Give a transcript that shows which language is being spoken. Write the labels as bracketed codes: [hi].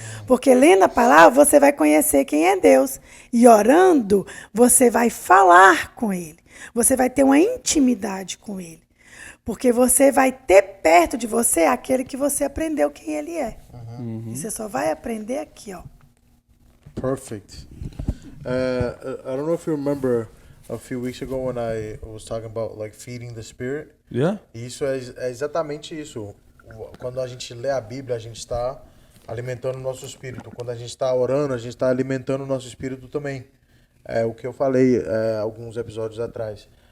[pt] Porque lendo a palavra, você vai conhecer quem é Deus. E orando, você vai falar com Ele. Você vai ter uma intimidade com Ele. Porque você vai ter perto de você aquele que você aprendeu quem Ele é. E você só vai aprender aqui, ó. [en] Perfect. I don't know if you remember a few weeks ago when I was talking about like feeding the spirit. Yeah? [pt] Isso é exatamente isso. Quando a gente lê a Bíblia, a gente está alimentando o nosso espírito. Quando a gente está orando, a gente está alimentando o nosso espírito também. É o que eu falei alguns episódios atrás.